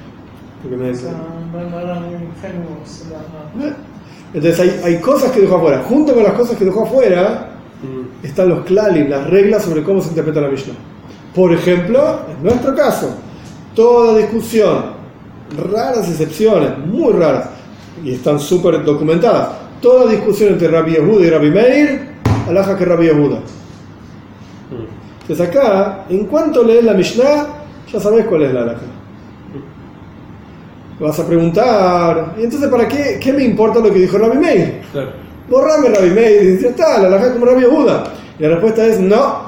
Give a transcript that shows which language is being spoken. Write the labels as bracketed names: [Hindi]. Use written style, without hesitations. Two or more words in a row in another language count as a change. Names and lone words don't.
[Spanish] Entonces hay cosas que dejó afuera. Junto con las cosas que dejó afuera están los klalim, las reglas sobre cómo se interpreta la Mishnah. Por ejemplo, en nuestro caso, toda discusión, raras excepciones, muy raras, y están súper documentadas, toda discusión entre Rabbi Yehuda y Rabbi Meir, halajá que Rabbi Yehuda. Entonces acá, en cuanto lees la Mishnah, ya sabes cuál es la halajá. Vas a preguntar, ¿y entonces para qué me importa lo que dijo Rabbi Meir? Claro. Borrame Rabbi Meir y dice, está, la halajá como Rabbi Yehuda. Y la respuesta es, no.